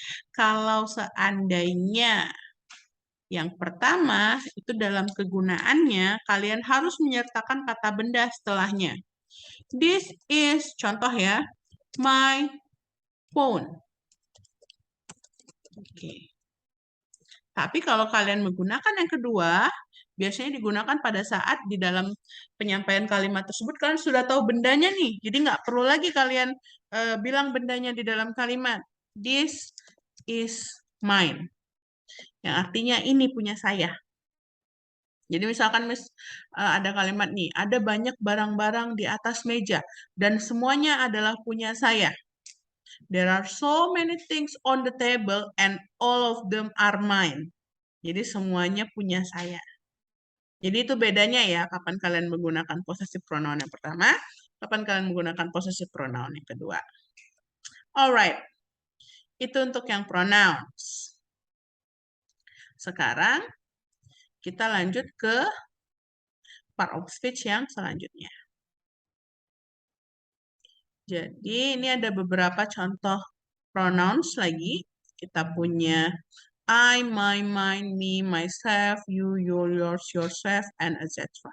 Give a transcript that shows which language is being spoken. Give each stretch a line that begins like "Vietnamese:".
Indonesian: Kalau seandainya yang pertama itu dalam kegunaannya, kalian harus menyertakan kata benda setelahnya.
English: This is,
Indonesian: contoh ya,
English: my phone.
Indonesian: Oke. Tapi kalau kalian menggunakan yang kedua, biasanya digunakan pada saat di dalam penyampaian kalimat tersebut kalian sudah tahu bendanya nih. Jadi nggak perlu lagi kalian bilang bendanya di dalam kalimat.
English: This is mine.
Indonesian: Yang artinya ini punya saya. Jadi misalkan ada kalimat nih, ada banyak barang-barang di atas meja dan semuanya adalah punya saya.
English: There are so many things on the table and all of them are mine.
Indonesian: Jadi semuanya punya saya. Jadi itu bedanya ya, kapan kalian menggunakan possessive pronoun yang pertama, kapan kalian menggunakan possessive pronoun yang kedua. Alright, itu untuk yang pronouns. Sekarang kita lanjut ke part of speech yang selanjutnya. Jadi ini ada beberapa contoh pronouns lagi. Kita punya I, my, mine, me, myself, you, your, yours, yourself, and etc.